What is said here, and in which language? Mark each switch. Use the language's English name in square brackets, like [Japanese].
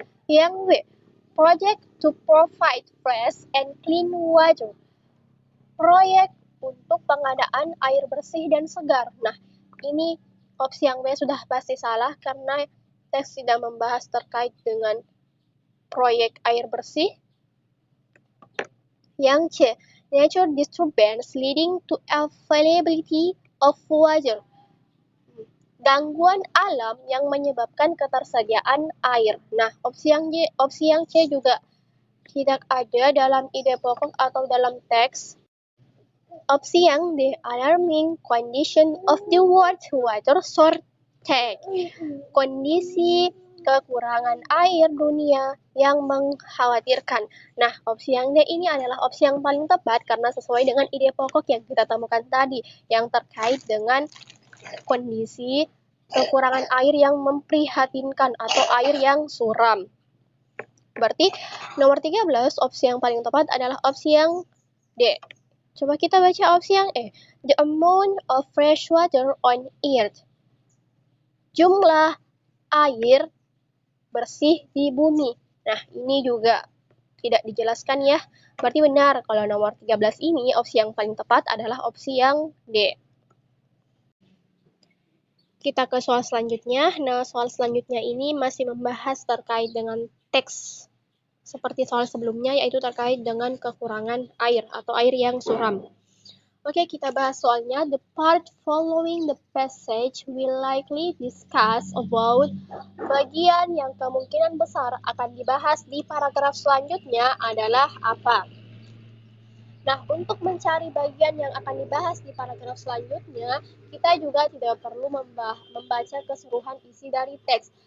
[Indonesian] Yang B, [English] project to provide fresh and clean water. [Indonesian] Proyek untuk pengadaan air bersih dan segar. Nah, ini opsi yang B sudah pasti salah karena teks tidak membahas terkait dengan proyek air bersih. Yang C, [English] nature disturbance leading to availability of water. [Indonesian] Gangguan alam yang menyebabkan ketersediaan air. Nah, opsi yang C juga tidak ada dalam ide pokok atau dalam teks. Opsi yang D, [English] alarming condition of the world water shortage. [Indonesian] Kondisi kekurangan air dunia yang mengkhawatirkan. Nah, opsi yang D ini adalah opsi yang paling tepat karena sesuai dengan ide pokok yang kita temukan tadi, yang terkait dengan kondisi kekurangan air yang memprihatinkan atau air yang suram. Berarti nomor 13 opsi yang paling tepat adalah opsi yang D. Coba kita baca opsi yang E. [English] The amount of fresh water on earth. [Indonesian] Jumlah air bersih di bumi. Nah, ini juga tidak dijelaskan ya. Berarti benar kalau nomor 13 ini opsi yang paling tepat adalah opsi yang D. Kita ke soal selanjutnya. Nah, soal selanjutnya ini masih membahas terkait dengan teks seperti soal sebelumnya, yaitu terkait dengan kekurangan air atau air yang suram. Oke, kita bahas soalnya. [English] The part following the passage will likely discuss about. [Indonesian] Bagian yang kemungkinan besar akan dibahas di paragraf selanjutnya adalah apa? Nah, untuk mencari bagian yang akan dibahas di paragraf selanjutnya, kita juga tidak perlu membaca keseluruhan isi dari teks.